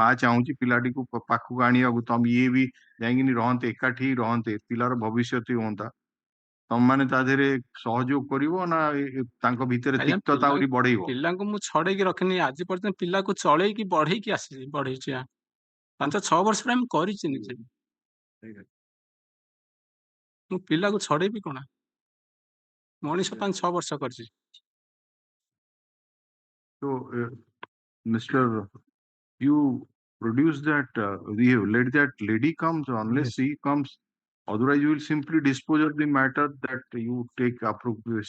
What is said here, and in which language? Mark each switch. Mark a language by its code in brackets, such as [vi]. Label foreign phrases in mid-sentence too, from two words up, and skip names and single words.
[or] ମା ଚାହୁଁଛି ପିଲାଟିକୁ ପାଖକୁ ଆଣିବାକୁ ତମ ଇଏ ବି ଯାଇକିନି ରହନ୍ତେ ଏକାଠି ରହନ୍ତେ ପିଲାର ଭବିଷ୍ୟତ ହୁଅନ୍ତା ତମମାନେ ତା ଦେହରେ ସହଯୋଗ କରିବ ନା ତାଙ୍କ ଭିତରେ ଆଜ୍ଞା ତିକ୍ତତା ଆହୁରି ବଢେଇବ? ପିଲାଙ୍କୁ ମୁଁ ଛଡେଇକି ରଖିନି ଆଜି ପର୍ଯ୍ୟନ୍ତ ପିଲାକୁ ଚଳେଇକି ବଢେଇକି ଆସିଛି ବଢେଇଛି 5-6 ବର୍ଷରେ ଆମେ କରିଛି ନିଜେ ମୁଁ ପିଲାକୁ ଛଡେଇବି କଣ ମଣିଷ 5-6 ବର୍ଷ କରିଛି [en] So, Mr. You produce that, you let that lady comes unless Yes. she comes. Otherwise, you will simply dispose of the matter that you take appropriate.